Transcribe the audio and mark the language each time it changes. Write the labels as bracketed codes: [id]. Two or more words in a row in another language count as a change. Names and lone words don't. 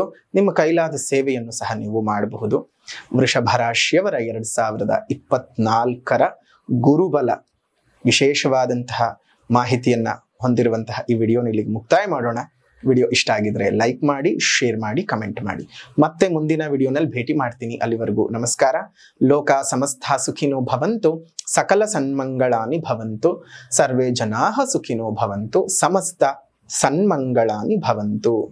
[kn] ನಿಮ್ಮ ಕೈಲಾದ ಸೇವೆಯನ್ನು ಸಹ ನೀವು ಮಾಡಬಹುದು. ವೃಷಭ ರಾಶಿಯವರ 2024 ಗುರುಬಲ ವಿಶೇಷವಾದಂತಹ ಮಾಹಿತಿಯನ್ನ ಹೊಂದಿರುವಂತಹ ಈ ವಿಡಿಯೋನ ಇಲ್ಲಿಗೆ ಮುಕ್ತಾಯ ಮಾಡೋಣ. ವಿಡಿಯೋ ಇಷ್ಟ ಆಗಿದ್ರೆ ಲೈಕ್ ಮಾಡಿ, ಶೇರ್ ಮಾಡಿ, ಕಮೆಂಟ್ ಮಾಡಿ. ಮತ್ತೆ ಮುಂದಿನ ವಿಡಿಯೋನಲ್ಲಿ ಭೇಟಿ ಮಾಡ್ತೀನಿ. ಅಲ್ಲಿವರೆಗೂ ನಮಸ್ಕಾರ. [sa] ಲೋಕ ಸಮಸ್ತ ಸುಖಿನೋ ಭವಂತು, ಸಕಲ ಸನ್ಮಂಗಳಾನಿ ಭವಂತು, ಸರ್ವೇ ಜನಾಃ ಸುಖಿನೋ ಭವಂತು, ಸಮಸ್ತ ಸನ್ಮಂಗಳಾನಿ ಭವಂತು.